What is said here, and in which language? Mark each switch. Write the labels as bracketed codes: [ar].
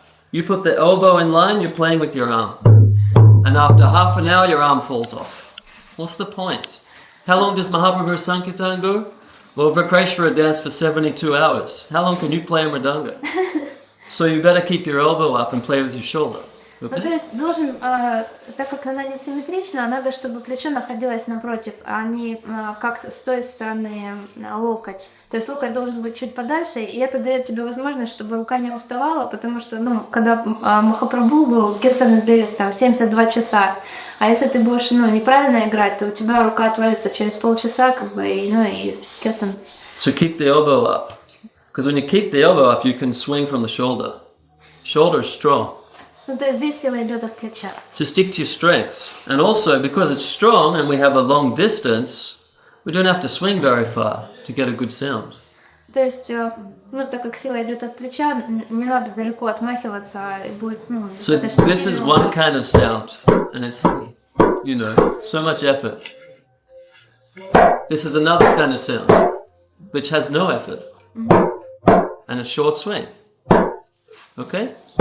[en] You put the elbow in line, you're playing with your arm. And after half an hour, your arm falls off. What's the point? How long does Mahaprabhu Sankirtan go? Well, Vakreshvara dance for 72 hours. How long can you play a mridanga? So you better keep your elbow up and play with your shoulder. Okay? [ru] Ну, то есть должен, так как она не симметрична, надо, чтобы плечо находилось напротив, а не как с той стороны локоть. То есть локоть должен быть чуть подальше, и это дает тебе возможность, чтобы рука не уставала, потому что, когда Махапрабху был, киртаны длились там 72 часа, а если ты будешь, неправильно играть, то у тебя рука отвалится через полчаса, и киртан. [en] So keep the elbow up, because when you keep the elbow up, you can swing from the shoulder. Shoulder is strong. [ru] Ну, то есть здесь сила идет от плеча. [en] So stick to your strengths. And also, because it's strong and we have a long distance, we don't have to swing very far to get a good sound. [ru] То есть, ну, так как сила идет от плеча, не надо далеко отмахиваться, и будет, ну, [en] So this is one kind of sound, and it's, you know, so much effort. This is another kind of sound, which has no effort, and a short swing. Okay?